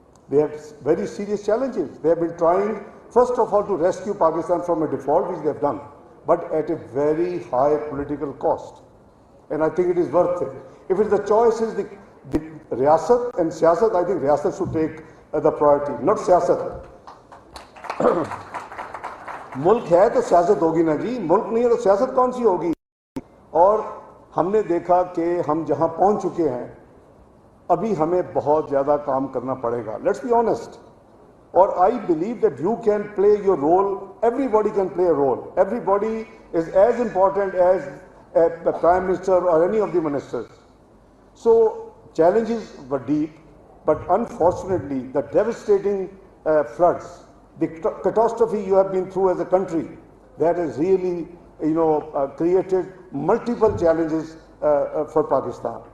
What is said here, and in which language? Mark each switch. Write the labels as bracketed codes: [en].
[en] They have very serious challenges. They have been trying, first of all, to rescue Pakistan from a default, which they have done, but at a very high political cost. And I think it is worth it. If it's the choice is the Riyasat and Siyasat, I think Riyasat should take the priority, not Siyasat. [hi] मुल्क है तो सियासत होगी ना जी, मुल्क नहीं है तो सियासत कौन सी होगी. और हमने देखा कि हम जहां पहुंच चुके हैं, अभी हमें बहुत ज़्यादा काम करना पड़ेगा. [en] Let's be honest. और I believe that you can play your role, everybody can play a role. Everybody is as important as the Prime Minister or any of the ministers. So challenges were deep, but unfortunately the devastating floods, the catastrophe you have been through as a country, that has really created multiple challenges for Pakistan.